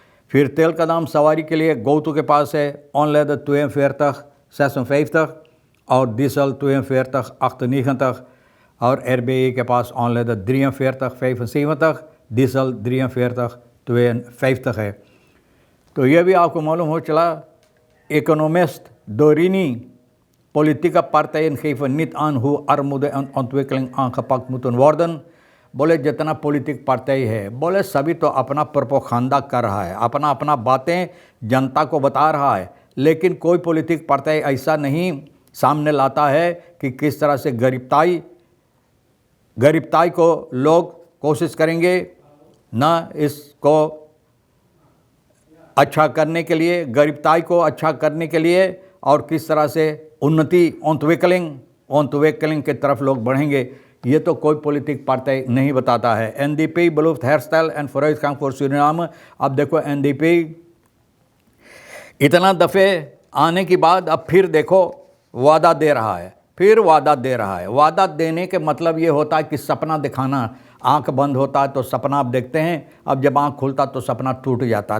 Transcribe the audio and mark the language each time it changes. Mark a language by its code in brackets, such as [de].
[hi] फिर तेल का दाम सवारी के लिए गोतू के पास है onleder 42,56 और डीजल 42,98 और RBI के पास onleder 43,75, डीजल 43,52 है। तो यह भी आपको मालूम हो चला, [nl] Economist Dorini Politica partijen geven niet aan hoe armoede en ontwikkeling aangepakt moeten worden। [hi] बोले जितना पॉलिटिक पार्टी है, बोले सभी तो अपना प्रोपोगंडा कर रहा है, अपना अपना बातें जनता को बता रहा है, लेकिन कोई पॉलिटिक पार्टी ऐसा नहीं सामने लाता है कि किस तरह से गरीबताई को लोग कोशिश करेंगे ना इसको अच्छा करने के लिए, गरीबताई को अच्छा करने के लिए, और किस तरह से उन्नति ontwikkeling की तरफ लोग बढ़ेंगे, ये तो कोई पॉलिटिक पार्टी नहीं बताता है। [nl] NDP belooft herstel en vooruitgang voor Suriname। [hi] अब देखो NDP इतना दफ़े आने के बाद अब फिर देखो वादा दे रहा है, फिर वादा दे रहा है। वादा देने के मतलब ये होता है कि सपना दिखाना। आंख बंद होता है तो सपना आप देखते हैं, अब जब आंख खुलता तो सपना टूट जाता है।